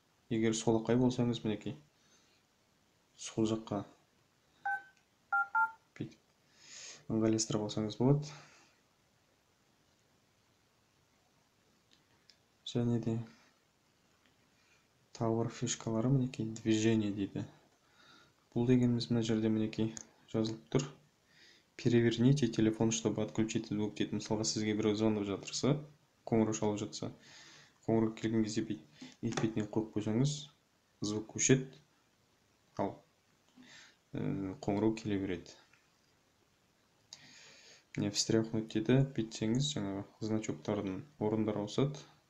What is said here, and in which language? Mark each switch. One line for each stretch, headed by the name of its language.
Kazakh: Егер солақай болсаңыз, мінекей, сол жаққа ыңғайластырып алсаңыз болады. Және де тағы бір фишкалары, мінекей, движение дейді. Бұл дегеніміз мына жерде мінекей жазылып тұр.
Russian: Переверните телефон, чтобы отключить звук
Kazakh: дейді. Мысалға сізге біреу звондап жатырса, қоңырау шалып жатса, қоңырау келген кезде етпетінен қойып қойсаңыз, звук өшеді, ал қоңырау келе береді. Встряхнуть дейді, бүйтсеңіз, жаңағы значоктардың орындары ауысады.